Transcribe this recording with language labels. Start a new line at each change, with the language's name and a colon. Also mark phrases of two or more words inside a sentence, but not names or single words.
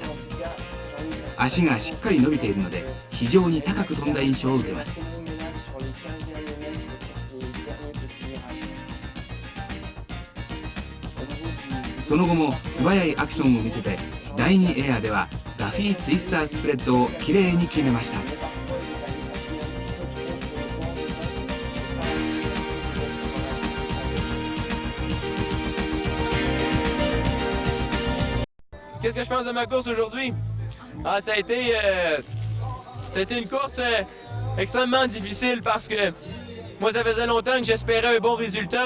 Japanese: 足がしっかり伸びているので非常に高く飛んだ印象を受けます。その後も素早いアクションを見せて第2エアではダフィーツイスタースプレッドをきれいに決めました。
French: Qu'est-ce que je pense de ma course aujourd'hui? Ah, ça a été une course extrêmement difficile parce que moi, ça faisait longtemps que j'espérais un bon résultat.